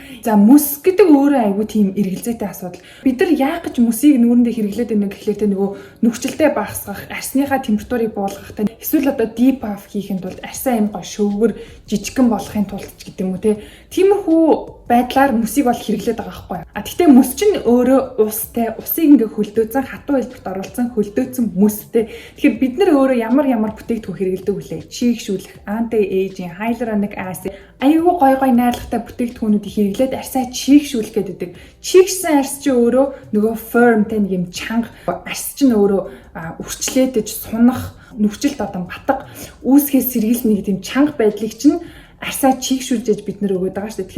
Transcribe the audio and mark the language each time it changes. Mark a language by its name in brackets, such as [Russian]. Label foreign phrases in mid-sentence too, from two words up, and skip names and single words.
[Mongolian] За мөс гэдэг өөрөө айгүй тийм эргэлзээтэй асуудал. Бид нар яах гэж мөсийг нүүрэндээ хэрэглээд байна гэхлээр тэ нөгөө нүгчлэлтэй багасгах, арсныхаа температурыг буулгах та эсвэл одоо [English] deep puff [Mongolian] хийхэд тулд арсаа юм гоо шөвгөр жижигхэн болохын тулд ч гэдэг юм уу те. Тиймэрхүү байдлаар мөсийг бол хэрэглээд байгаа байхгүй юу. Гэхдээ мөс чинь өөрөө устай, усыг ингээ хөлдөөцөн хатуу хэлбэрт оруулсан хөлдөөцөн мөстэй. Тэгэхээр бид нар өөрөө ямар бүтээгдэхүүн хэрэглэдэг вүлээ? Чийгшүүлэх, [English] anti-aging, hyaluronic acid [Mongolian] айгүй гой найрлагатай бүтээгдэхүүнүүдийг хэрэглээд арсаа чийгшүүлэх гэдэг. Чийгшсэн арс чинь өөрөө нөгөө firm тэ нэг юм чанга арс чинь өөрөө үрчлээдэж сунах нүгчлэлт одоо батга үүсгээс сэргийлэх нэг тийм чанга байдлыг чинь арсаа чийгшүүлж бид нар өгöd байгаа шүү дээ.